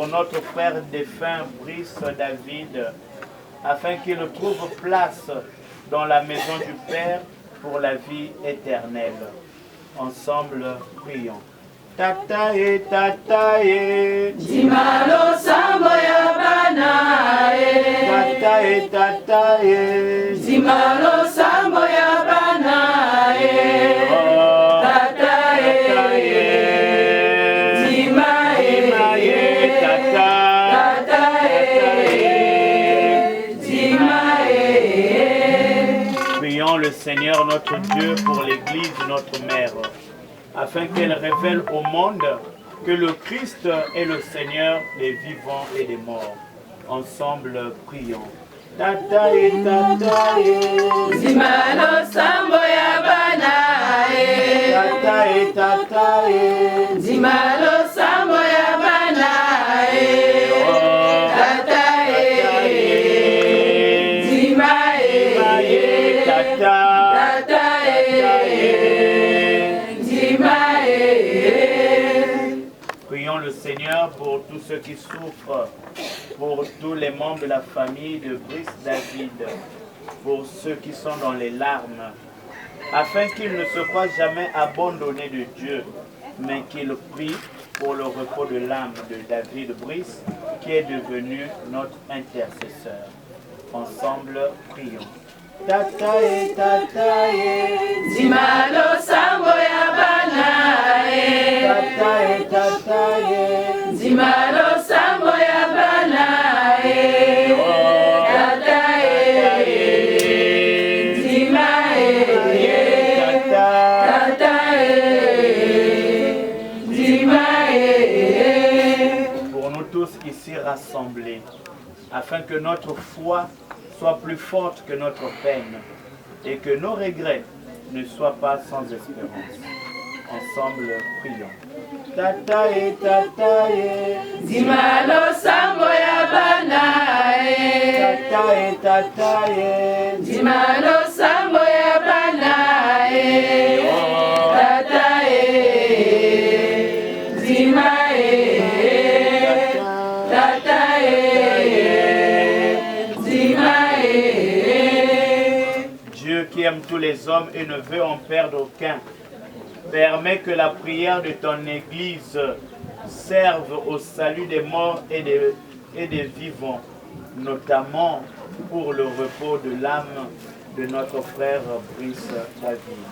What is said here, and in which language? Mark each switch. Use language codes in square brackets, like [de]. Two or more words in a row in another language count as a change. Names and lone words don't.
[fr] notre frère défunt Brice David, afin qu'il trouve place dans la maison du Père pour la vie éternelle. Ensemble, prions. [ln] Tata e tata e Dimalo sambo ya bana e Tata e tata e Dimalo sambo ya bana e Tata e Dima e Tata Tata e Dima e. [fr] Prions le Seigneur notre Dieu pour l'Église de notre Mère, afin qu'elle révèle au monde que le Christ est le Seigneur des vivants et des morts. Ensemble, prions. [ln] Tata e tata e Zimalo sambo ya bana e Tata e tata e Zimalo sambo ya bana e Tata e Zima e Tata Tata e Zima e. [fr] Prions le Seigneur pour tous ceux qui souffrent, pour tous les membres de la famille de Brice David, pour ceux qui sont dans les larmes, afin qu'ils ne se croient jamais abandonnés de Dieu, mais qu'ils prient pour le repos de l'âme de David Brice, qui est devenu notre intercesseur. Ensemble, prions. [ln] Tata e tata e Zimalo sambo ya bana e Tata e tata e Zimalo sambo ya bana e Tata e Zima e Tata e Zima e. [fr] Pour nous tous ici rassemblés, afin que notre foi soit plus forte que notre peine et que nos regrets ne soient pas sans espérance. Ensemble, prions. [ln] Tata e tata e Zimalo sambo ya bana e Tata e tata e Zimalo sambo ya bana e Tata e Zima e Tata e Zima e. [fr] Dieu qui aime tous les hommes et ne veut en perdre aucun, Permets que la prière de ton Église serve au salut des morts et des vivants, notamment pour le repos de l'âme de notre frère Brice David.